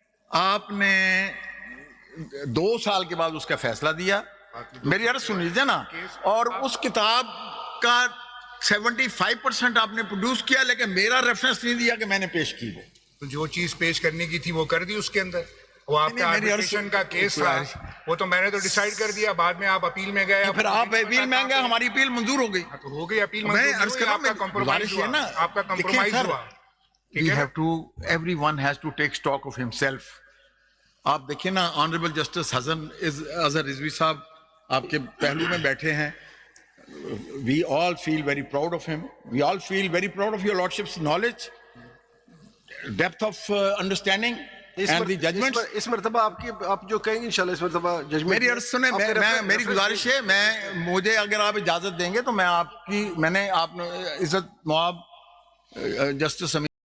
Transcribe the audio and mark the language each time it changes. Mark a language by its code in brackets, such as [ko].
[ur] آپ نے 2 سال کے بعد اس کا فیصلہ دیا, میری عرض سن لیجیے نا, اور اس کتاب کا 75% آپ نے پروڈیوس کیا, لیکن میرا ریفرنس نہیں دیا کہ میں نے پیش کی. وہ تو جو چیز پیش کرنے کی تھی وہ کر دی اس کے اندر. وہ آپ کا آربیٹریشن کا کیس تھا, وہ تو میں نے تو ڈیسائیڈ کر دیا, بعد میں آپ اپیل میں گئے. پھر آپ اپیل میں گئے, ہماری اپیل منظور ہو گئی. تو ہو گئی اپیل, میں عرض کر رہا ہوں, کمپرومائز ہوا نا, آپ کا کمپرومائز ہوا. [en] We have to, everyone has to take stock of himself. [ur] آپ دیکھیں نا, آنریبل جسٹس اظہر رضوی صاحب آپ کے پہلو میں بیٹھے ہیں. [en] We all feel very proud of him. We all feel very proud of your lordship's knowledge. depth of understanding and the judgments. [ur] اس مرتبہ آپ جو کہیں گے انشاءاللہ اس مرتبہ ججمنٹ میری عرض سنیں، میری گزارش ہے، مجھے اگر آپ اجازت دیں گے تو میں نے آپ نے عزت مواب جسٹس